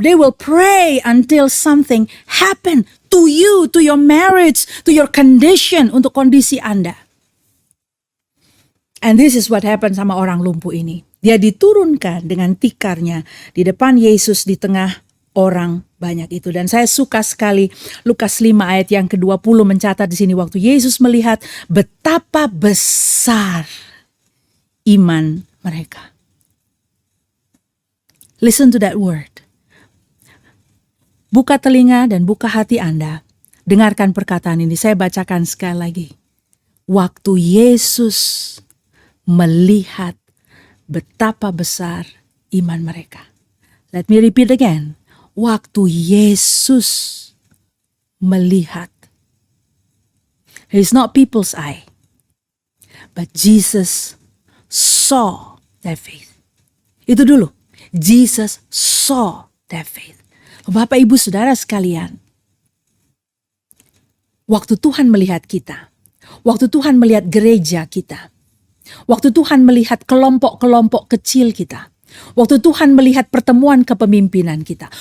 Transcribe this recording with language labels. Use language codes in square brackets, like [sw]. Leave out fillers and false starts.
[en] They will pray until something happen to you, to your marriage, to your condition, [id] untuk kondisi Anda. [en] And this is what happened [id] sama orang lumpuh ini. Dia diturunkan dengan tikarnya di depan Yesus di tengah orang banyak itu. Dan saya suka sekali Lukas 5 ayat yang ke-20 mencatat di sini, waktu Yesus melihat betapa besar iman mereka. [en] Listen to that word. [id] Buka telinga dan buka hati Anda. Dengarkan perkataan ini. Saya bacakan sekali lagi. Waktu Yesus melihat betapa besar iman mereka. [en] Let me repeat again. [id] Waktu Yesus melihat. [en] It is not people's eye. But Jesus saw their faith. [id] Itu dulu. [en] Jesus saw their faith. [id] Bapak Ibu Saudara sekalian. Waktu Tuhan melihat kita. Waktu Tuhan melihat gereja kita. Waktu Tuhan melihat kelompok-kelompok kecil kita. Waktu Tuhan melihat pertemuan kepemimpinan kita.